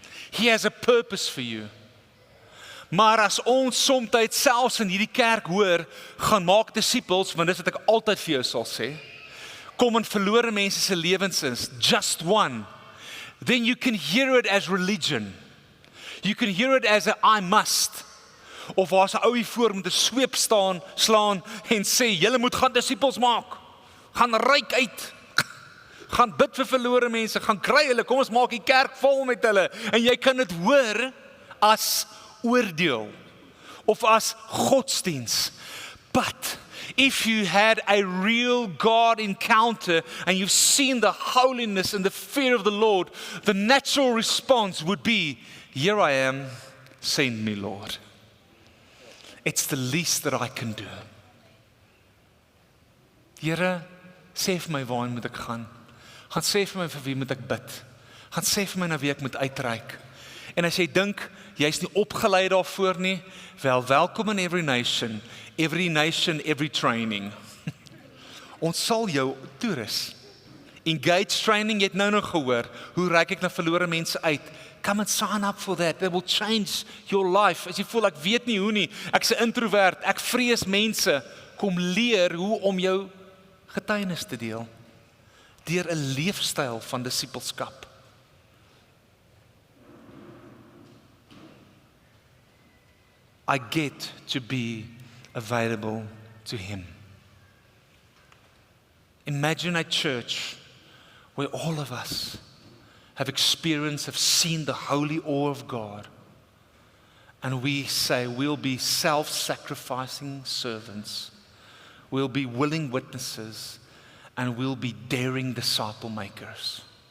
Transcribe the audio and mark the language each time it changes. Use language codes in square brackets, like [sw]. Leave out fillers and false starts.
[en] He has a purpose for you. [af] Maar as ons soms selfs in hierdie kerk hoor, gaan maak disippels, want dis wat ek altyd vir jou sal sê, kom in verlore mense se lewens is, [en] just one, then you can hear it as religion. You can hear it as a I must. [af] Of as 'n ou hier voor met 'n sweep slaan en sê, julle moet gaan disippels maak. Gaan ryk uit. Gaan bid vir verlore mense, gaan kry hulle, kom ons maak die kerk vol met hulle. En jy kan dit hoor as oordeel of as godsdiens. But [en] If you had a real God encounter and you've seen the holiness and the fear of the Lord, the natural response would be, here I am, send me, Lord. It's the least that I can do. [af] Here, sê vir my waarheen moet ek gaan. Gaan sê vir my vir wie moet ek bid. Gaan sê vir my na wie ek moet uitreik. En as jy dink, jy's nie opgeleid daarvoor nie, wel, welkom in every nation, every training. Ons sal jou toerus. Engage training, jy het nou nog gehoor, hoe reik ek na verlore mense uit? [en] Come and sign up for that, that will change your life. [af] As jy voel, ek weet nie hoe nie, ek's 'n introvert, ek vrees mense, kom leer hoe om jou getuienis te deel, deur 'n leefstyl van disippelskap. [en] I get to be available to Him. Imagine a church where all of us have experienced, have seen the holy awe of God, and we say we'll be self-sacrificing servants, we'll be willing witnesses, and we'll be daring disciple makers.